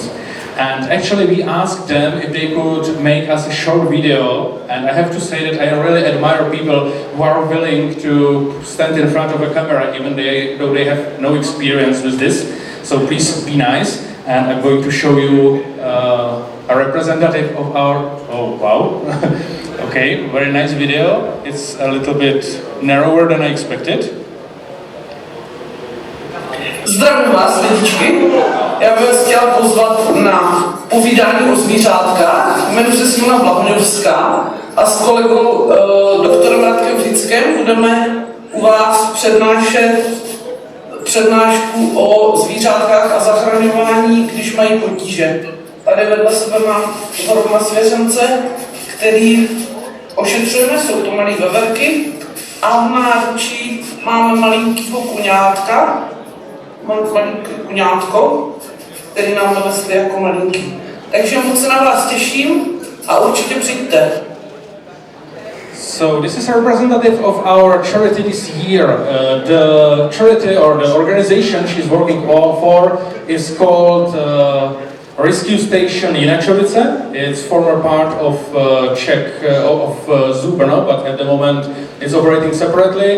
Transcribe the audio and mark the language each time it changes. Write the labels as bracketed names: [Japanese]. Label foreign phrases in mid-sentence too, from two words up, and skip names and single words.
[English] And actually we asked them if they could make us a short video, and I have to say that I really admire people who are willing to stand in front of a camera even though they have no experience with this. So please be nice, and I'm going to show you a representative of our... Oh, wow. Okay, very nice video. It's a little bit narrower than I expected. [Czech] Zdravím vás, lidičky. Já bych vás chtěla pozvat na povídání o zvířátkách. Jmenuji se Simona Blahoňovská a s kolegou doktorem Radkem Fickem budeme u vás přednášet přednášku o zvířátkách a zachraňování, když mají potíže. Tady vedle sebe mám hromadu svěřence, který ošetřujeme, jsou to malé veverky. A v náručí máme malinkýho kuňátka, kuňátko, který nám dovezli jako malinký. Takže moc se na vás těším a určitě přijďte. [English] So this is a representative of our charity this year. The charity or the organization she's working for is called Rescue Station Jináčovice. It's former part of Zoo Brno, but at the moment it's operating separately.